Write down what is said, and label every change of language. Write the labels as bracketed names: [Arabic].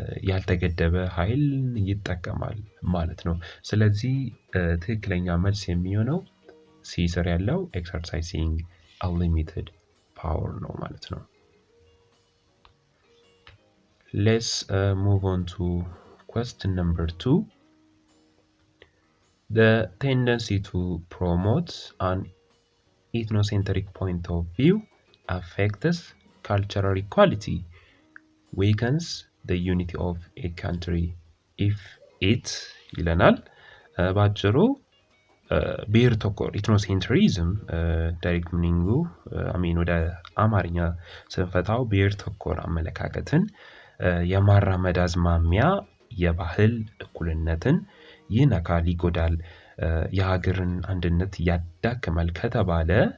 [Amharic] ያልተገደበ ኃይል ይጠቀማል ማለት ነው። ስለዚህ ትክክለኛ መልስ የሚሆነው ሲ ስር ያለው ኤክሰርሳይሲንግ unlimited power ነው ማለት ነው። [English] let's move on to question number 2. The tendency to promote an ethnocentric point of view affects cultural equality, weakens the unity of a country if it [Amharic] ይለናል። ባጭሩ ብሔር ተኮር ኢትኖሴንትሪዝም ዳይሬክት ሚኒንጉ አሚን ወደ አማርኛ ስንፈታው ብሔር ተኮር አመለካከትን የማራመድ አዝማሚያ የባህል እኩልነትን ይነካል፣ ይጎዳል፣ የሀገርን አንድነት ያዳክማል ከተባለ